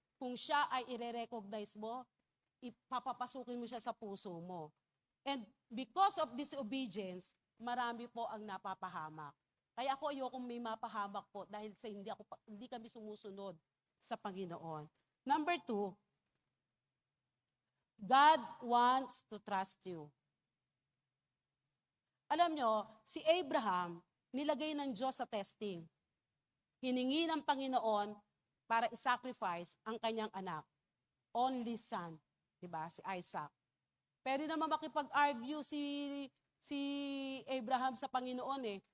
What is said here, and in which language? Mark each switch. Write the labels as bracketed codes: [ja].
[tl] Kung siya ay i-recognize mo, ipapapasukin mo siya sa puso mo. [en] And because of disobedience, [tl] marami po ang napapahamak. Kaya ako ayokong may mapahamak po dahil sa hindi kami sumusunod sa Panginoon. [en] Number 2, God wants to trust you. [tl] Alam nyo, si Abraham, nilagay ng Diyos sa testing. Hiningi ng Panginoon para isacrifice ang kanyang anak. [en] Only son, [tl] diba? Si Isaac. Pwede naman makipag-argue si Abraham sa Panginoon eh.